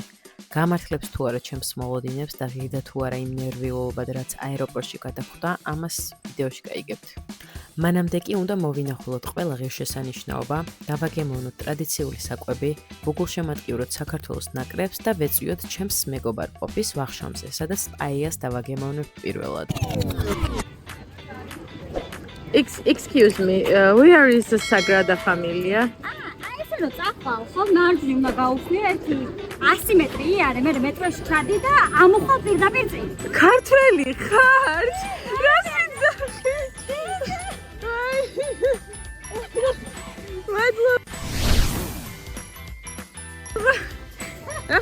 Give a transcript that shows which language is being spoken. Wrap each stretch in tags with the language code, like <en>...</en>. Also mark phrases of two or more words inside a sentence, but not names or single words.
<ka>გამართლებს თუ არა ჩემს მოლოდინებს და ღირდა თუ არა იმ ნერვიულობად, რაც აეროპორტში გადახვდა, ამას ვიდეოში გაიგებთ. მანამდე კი უნდა მოვინახულოთ ყველა ღირსშესანიშნაობა, დავაგემოვნოთ ტრადიციული საკვები, უგულშემატკივროთ საქართველოს ნაკრებს და ვეწვიოთ ჩემს მეგობარ პოპის ვახშამზე, სადაც პაიას დავაგემოვნებთ პირველად.</ka> <en>Excuse me, where is the Sagrada Familia?</en> <ka>ეს რო წახვალ, ხო, მარჯვნივ უნდა გაუხსნი ერთი 100 მეტრი არე, მე მეტროში ჩადი და ამოხვალ პირდაპირ წინ. ქართველი ხარ? რას ვიძახი? მადლობა.</ka>